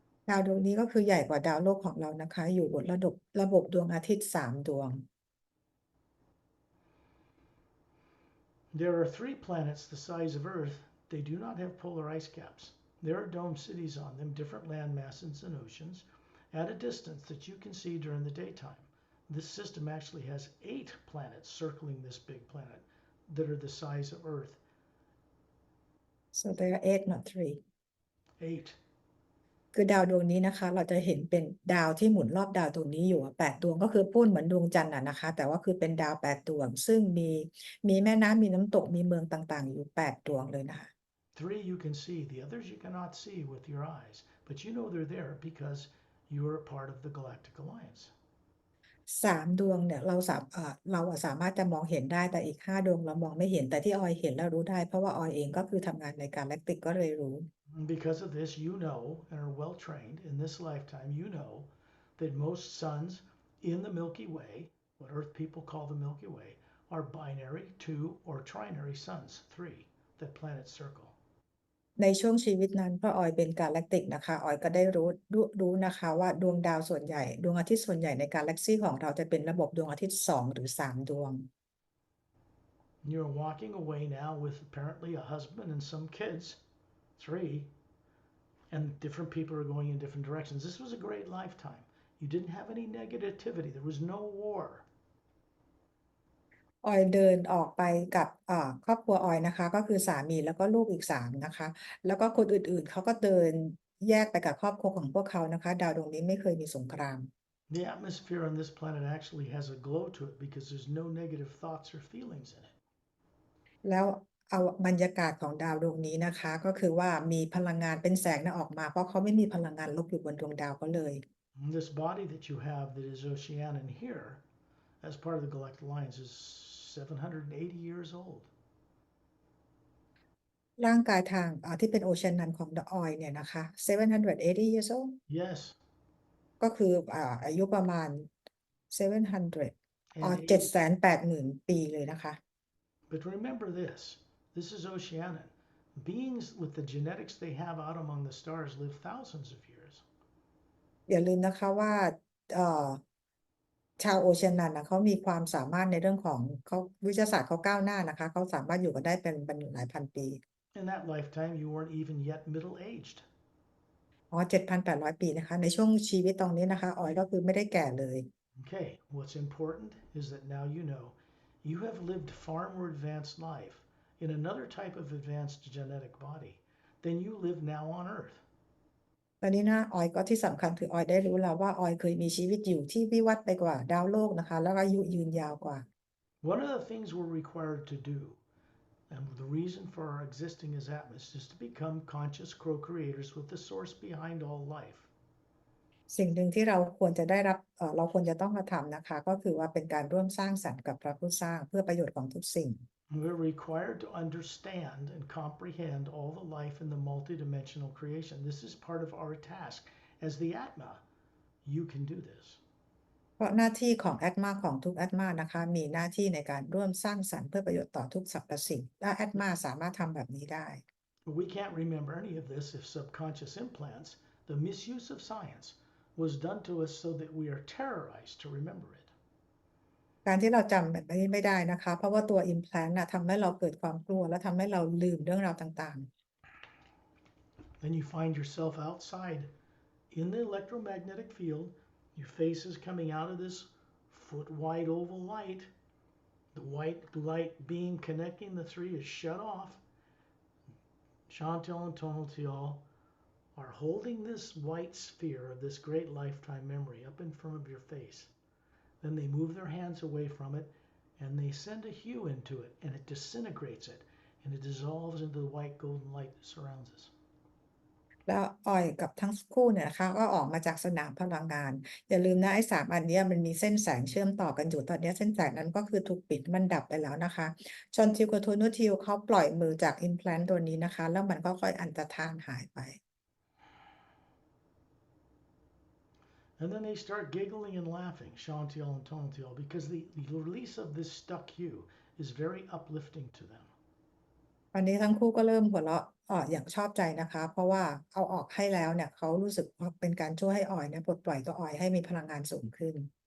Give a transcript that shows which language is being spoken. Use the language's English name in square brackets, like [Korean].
[Thai] ดาวดวงนี้ก็คือใหญ่กว่าดาวโลกของเรานะคะอยู่บนระบบดวงอาทิตย์3 ดวง [English] There are 3 planets the size of Earth. They do not have polar ice caps. There are dome cities on them, different land masses and oceans, at a distance that you can see during the daytime. This system actually has 8 planets circling this big planet that are the size of Earth. so there are 8 not 3 8. [Thai] คือดาวดวงนี้นะคะเราจะเห็นเป็นดาวที่หมุนรอบดาวดวงนี้อยู่8 ดวงก็คือปุ้นเหมือนดวงจันทร์นะคะแต่ว่าคือเป็นดาว8 ดวงซึ่งมีแม่น้ำมีน้ำตกมีเมืองต่างๆอยู่8 ดวงเลยนะคะ [English] 3 you can see, the others you cannot see with your eyes, but you know they're there because you're a part of the Galactic Alliance. [Thai] 3 ดวงเนี่ยเราสามารถจะมองเห็นได้แต่อีก5 ดวงเรามองไม่เห็นแต่ที่ออยเห็นแล้วรู้ได้เพราะว่าออยเองก็คือทำงานในกาแล็กติกก็เลยรู้ [English] And because of this, you know, and are well trained in this lifetime, you know that most suns in the Milky Way, what Earth people call the Milky Way, are binary, 2, or trinary suns, 3, that planets circle. [Thai] ในช่วงชีวิตนั้นเพราะออยเป็นกาแล็กติกนะคะออยก็ได้รู้นะคะว่าดวงดาวส่วนใหญ่ดวงอาทิตย์ส่วนใหญ่ในกาแล็กซีของเราจะเป็นระบบดวงอาทิตย์2 หรือ 3 ดวง [English] You're walking away now with apparently a husband and some kids, 3, and different people are going in different directions. This was a great lifetime. You didn't have any negativity. There was no war. [Thai] ออยเดินออกไปกับครอบครัวออยนะคะก็คือสามีแล้วก็ลูกอีก3นะคะแล้วก็คนอื่นๆเขาก็เดินแยกไปกับครอบครัวของพวกเขานะคะดาวดวงนี้ไม่เคยมีสงคราม [English] The atmosphere on this planet actually has a glow to it because there's no negative thoughts or feelings in it. [Thai] แล้วเอาบรรยากาศของดาวดวงนี้นะคะก็คือว่ามีพลังงานเป็นแสงออกมาเพราะเขาไม่มีพลังงานลบอยู่บนดวงดาวเขาเลย [English] And this body that you have that is Oceanan here, as part of the Galactic Alliance is 780 years old. [Thai] ร่างกายทางที่เป็นโอเชียนนันของ The Oil เนี่ยนะคะ [English] 780 years old Yes, [Thai] ก็คืออายุประมาณ 700 [English] and [Thai] 780,000 ปีเลยนะคะ [English] but remember this. This is Oceanian. Beings with the genetics they have out among the stars live thousands of years. [Thai] อย่าลืมนะคะว่าเอ่อชาวโอเชียนนันนะเขามีความสามารถในเรื่องของเขาวิทยาศาสตร์เขาก้าวหน้านะคะเขาสามารถอยู่กันได้เป็นหลายพันปี [English] In that lifetime, you weren't even yet middle aged. [Thai] 7,800 ปีนะคะในช่วงชีวิตตรงนี้นะคะออยก็คือไม่ได้แก่เลย [English] Okay, what's important is that now you know you have lived far more advanced life in another type of advanced genetic body than you live now on Earth. [Thai] ตอนนี้นะออยก็ที่สำคัญคือออยได้รู้แล้วว่าออยเคยมีชีวิตอยู่ที่วิวัฒน์ไปกว่าดาวโลกนะคะแล้วก็อายุยืนยาวกว่า [English] One of the things we're required to do, and the reason for our existing as Atmos, is to become conscious co-creators with the source behind all life. [Thai] สิ่งหนึ่งที่เราควรจะได้รับเราควรจะต้องกระทำนะคะก็คือว่าเป็นการร่วมสร้างสรรค์กับพระผู้สร้างเพื่อประโยชน์ของทุกสิ่ง [English] We're required to understand and comprehend all the life in the multidimensional creation. This is part of our task as the Atma. You can do this. [Thai] เพราะหน้าที่ของแอดมาของทุกแอดมานะคะมีหน้าที่ในการร่วมสร้างสรรค์เพื่อประโยชน์ต่อทุกสรรพสิ่งและแอดมาสามารถทำแบบนี้ได้ [English] But we can't remember any of this if subconscious implants, the misuse of science, was done to us so that we are terrorized to remember it. [Thai] การที่เราจำแบบนี้ไม่ได้นะคะเพราะว่าตัว implant ทำให้เราเกิดความกลัวและทำให้เราลืมเรื่องราวต่าง [English] Then you find yourself outside in the electromagnetic field. Your face is coming out of this foot wide oval light. The white light beam connecting the three is shut off. Chantal and Tonatiel are holding this white sphere of this great lifetime memory up in front of your face. Then they move their hands away from it and they send a hue into it and it disintegrates it and it dissolves into the white golden light that surrounds us. [Thai] ๆแล้วออยกับทั้งคู่เนี่ยนะคะก็ออกมาจากสนามพลังงานอย่าลืมนะไอ้3อันเนี้ยมันมีเส้นแสงเชื่อมต่อกันอยู่ตอนนี้เส้นแสงนั้นก็คือถูกปิดมันดับไปแล้วนะคะชอนทิวกับโทนูทิวเขาปล่อยมือจาก implant ตัวนี้นะคะแล้วมันก็ค่อยอันตรธานหายไป [English] And then they start giggling and laughing, Chantal and Tonatiel, because the release of this stuck hue is very uplifting to them. [Thai] วันนี้ทั้งคู่ก็เริ่มหัวเราะอย่างชอบใจนะคะเพราะว่าเอาออกให้แล้วเนี่ยเขารู้สึกว่าเป็นการช่วยให้ออยเนี่ยปลดปล่อยตัวออยให้มีพลังงานสูงขึ้น